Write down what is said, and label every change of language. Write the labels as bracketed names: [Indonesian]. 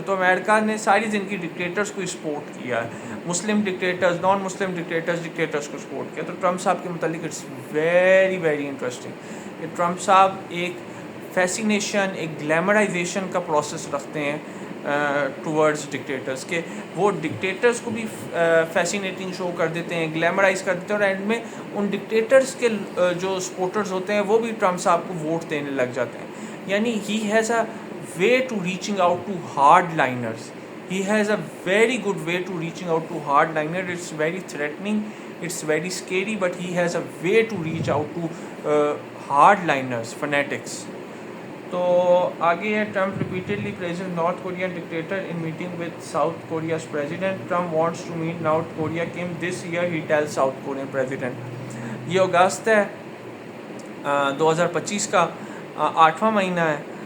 [Urdu] تو امریکہ نے ساری زندگی ڈکٹیٹرز کو سپورٹ کیا ہے, مسلم ڈکٹیٹرز, نان مسلم ڈکٹیٹرز کو سپورٹ کیا. تو ٹرمپ صاحب کے متعلق [English] it's very very interesting [Urdu] کہ ٹرمپ صاحب ایک فیسینیشن, ایک گلیمرائزیشن کا پروسیس رکھتے ہیں ٹورڈز ڈکٹیٹرز, کہ وہ ڈکٹیٹرز کو بھی فیسینیٹنگ شو کر دیتے ہیں, گلیمرائز کر دیتے ہیں, اور اینڈ میں ان ڈکٹیٹرز کے جو سپورٹرز ہوتے ہیں وہ بھی ٹرمپ صاحب کو ووٹ دینے لگ جاتے ہیں. [English] یعنی he has a way to reaching out to hardliners. He has a very good way to reaching out to hardliner. It's very threatening, it's very scary, but he has a way to reach out to hardliners, fanatics. [Urdu] تو آگے ہے [English] Trump repeatedly praises North Korean dictator in meeting with South Korea's president. Trump wants to meet North Korea Kim this year, he tell South Korean president. [Urdu] یہ اگست ہے 2025 کا 8واں مہینہ ہے.